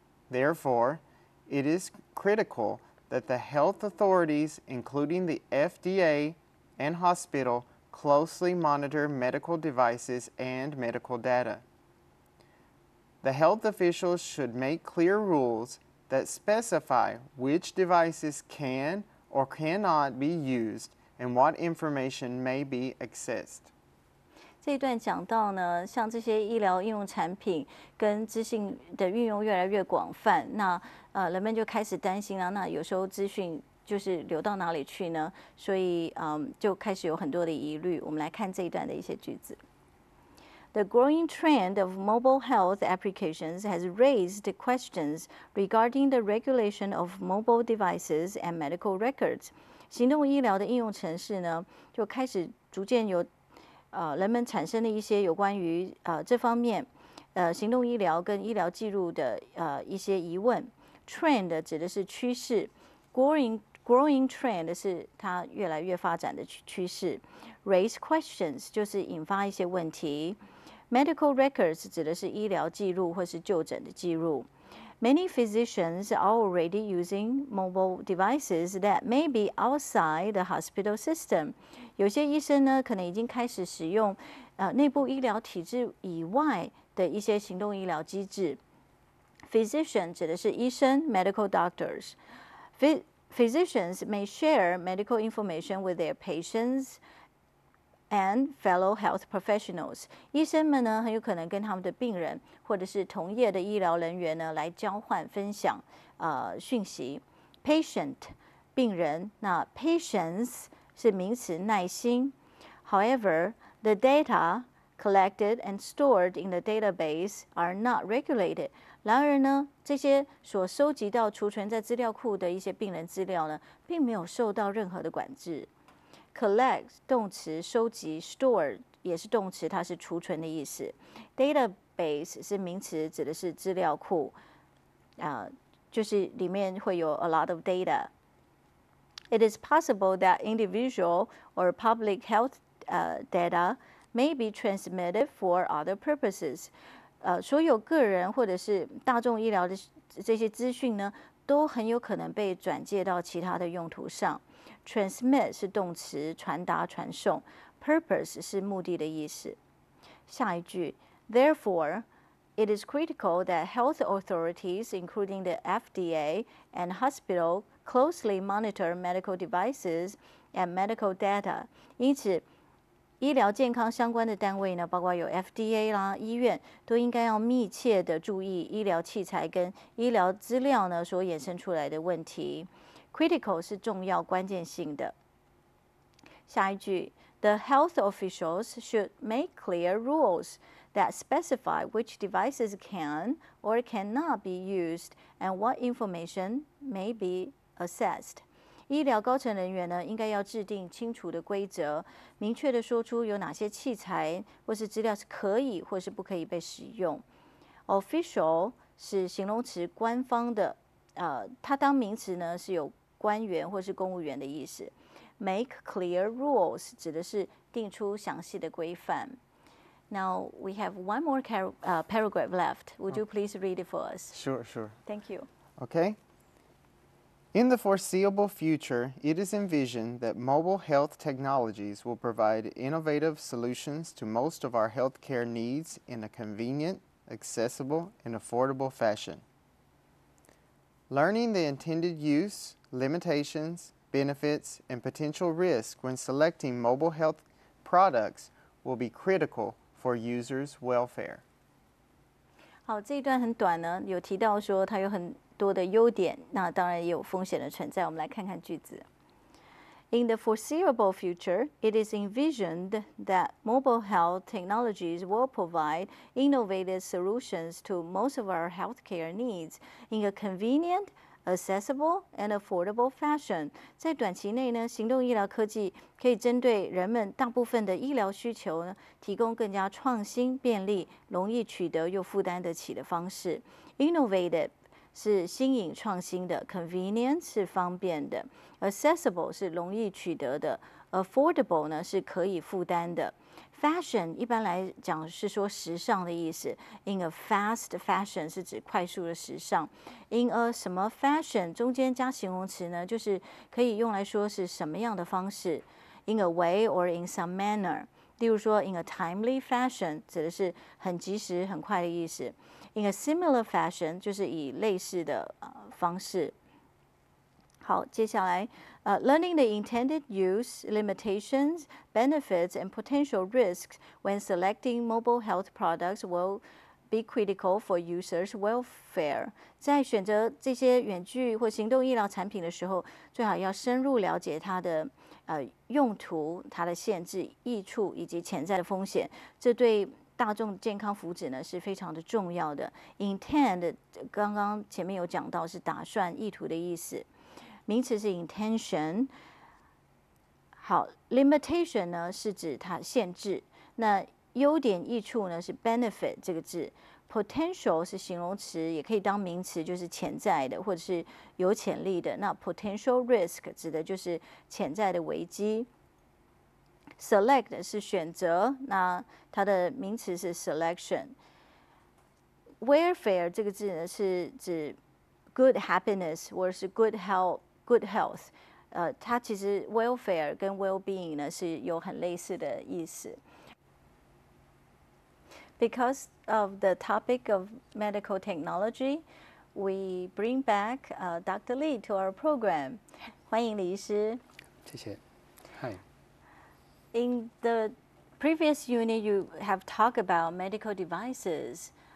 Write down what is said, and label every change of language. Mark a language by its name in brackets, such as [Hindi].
[English] Therefore, it is critical that the health authorities, including the FDA and hospital, closely monitor medical devices and medical data. The health officials should make clear rules that specify which devices can or cannot be used and what information may be accessed. [Chinese] 这一段讲到呢，像这些医疗应用产品跟资讯的运用越来越广泛，那人们就开始担心了。那有时候资讯就是流到哪里去呢？所以就开始有很多的疑虑。我们来看这一段的一些句子。 [English] The growing trend of mobile health applications has raised questions regarding the regulation of mobile devices and medical records. [Chinese] 行动医疗的应用程式呢，就开始逐渐有人们产生的一些有关于这方面行动医疗跟医疗记录的一些疑问。 Trend 指的是趋势 ， [English] growing trend [Chinese] 是它越来越发展的趋势。 [English] Raise questions [Chinese] 就是引发一些问题。 [English] Medical records [Chinese] 指的是医疗记录或是就诊的记录。 [English] Many physicians are already using mobile devices that may be outside the hospital system. [Chinese] 有些医生呢，可能已经开始使用内部医疗体制以外的一些行动医疗机制。 [English] Physician [Chinese] 指的是医生 [English] ，medical doctors. Physicians may share medical information with their patients and fellow health professionals. [Chinese] 医生们呢，很有可能跟他们的病人或者是同业的医疗人员呢，来交换分享讯息。 Patient 病人，那 patience 是名词，耐心。 [English] However, the data collected and stored in the database are not regulated. [Chinese] 然而呢，这些所收集到、储存在资料库的一些病人资料呢，并没有受到任何的管制。 Collect 动词收集 ，store 也是动词，它是储存的意思。 Database 是名词，指的是资料库，就是里面会有 [English] a lot of data. It is possible that individual or public health data may be transmitted for other purposes. [Chinese] 所有个人或者是大众医疗的这些资讯呢，都很有可能被转介到其他的用途上。 Transmit 是动词，传达、传送。Purpose 是目的的意思。下一句 [English] ，Therefore, it is critical that health authorities, including the FDA and hospital, closely monitor medical devices and medical data. [Chinese] 因此，医疗健康相关的单位呢，包括有 FDA 啦、医院，都应该要密切的注意医疗器材跟医疗资料呢所衍生出来的问题。 Critical 是重要、关键性的。下一句 [English] ，The health officials should make clear rules that specify which devices can or cannot be used and what information may be accessed. [Chinese] 医疗高层人员呢，应该要制定清楚的规则，明确的说出有哪些器材或是资料是可以或是不可以被使用。 Official 是形容词，官方的，它当名词呢是有官员或是公务员的意思。 Make clear rules 指的是定出详细的规范。 [English] Now we have one more paragraph left. Would you please read it for us? Sure, sure. Thank you. Okay. In the foreseeable future, it is envisioned that mobile health technologies will provide innovative solutions to most of our healthcare needs in a convenient, accessible, and affordable fashion. Learning the intended use, limitations, benefits, and potential risk when selecting mobile health products will be critical for users' welfare. [Chinese] 好，这一段很短呢，有提到说它有很多的优点，那当然也有风险的存在。我们来看看句子。 [English] In the foreseeable future, it is envisioned that mobile health technologies will provide innovative solutions to most of our healthcare needs in a convenient, accessible and affordable fashion. [Chinese] 在短期内呢，行动医疗科技可以针对人们大部分的医疗需求呢，提供更加创新、便利、容易取得又负担得起的方式。 Innovative 是新颖创新的 ，convenient 是方便的 ，accessible 是容易取得的 ，affordable 呢是可以负担的。 Fashion 一般来讲是说时尚的意思 ， [English] in a fast fashion [Chinese] 是指快速的时尚 ，in a 什么 fashion 中间加形容词呢，就是可以用来说是什么样的方式 ， [English] in a way or in some manner。 [Chinese] 例如说 [English] in a timely fashion [Chinese] 指的是很及时、很快的意思。 [English] In a similar fashion [Chinese] 就是以类似的方式。好，接下来 [English] learning the intended use, limitations, benefits, and potential risks when selecting mobile health products will be critical for users' welfare. [Chinese] 在选择这些远距或行动医疗产品的时候，最好要深入了解它的用途、它的限制、益处以及潜在的风险。这对大众健康福祉呢是非常的重要的。 Intend 刚刚前面有讲到是打算、意图的意思，名词是 intention。好 ，limitation 呢是指它限制，那优点、益处呢是 benefit 这个字。 Potential 是形容词，也可以当名词，就是潜在的或者是有潜力的。那 potential risk 指的就是潜在的危机。 Select 是选择，那它的名词是 selection。Welfare 这个字呢是指 [English] good happiness [Chinese] 或者是 [English] good health。 [Chinese] 它其实 welfare 跟 well-being 呢是有很类似的意思。 [English] Because of the topic of medical technology, we bring back Dr. Lee to our program. [Chinese] 欢迎李医师。谢谢。 [English] Hi. In the previous unit, you have talked about medical devices.